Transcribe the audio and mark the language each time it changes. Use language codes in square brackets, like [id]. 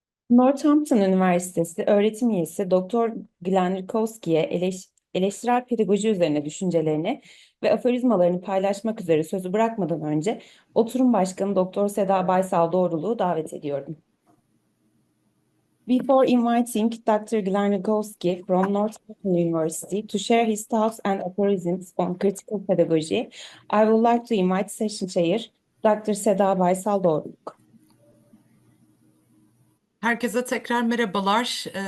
[tr] Northampton Üniversitesi öğretim üyesi Doktor Glenn RIKOWSKI'ye eleştirel pedagoji üzerine düşüncelerini ve aforizmalarını paylaşmak üzere sözü bırakmadan önce oturum başkanı Doktor Seda Baysal Doğruluğu davet ediyorum. [en] Before inviting Dr. Glenn RIKOWSKI from Northampton University to share his thoughts and aphorisms on critical pedagogy, I would like to invite session chair Dr. Seda Baysal Doğruluk. [tr] Herkese tekrar merhabalar.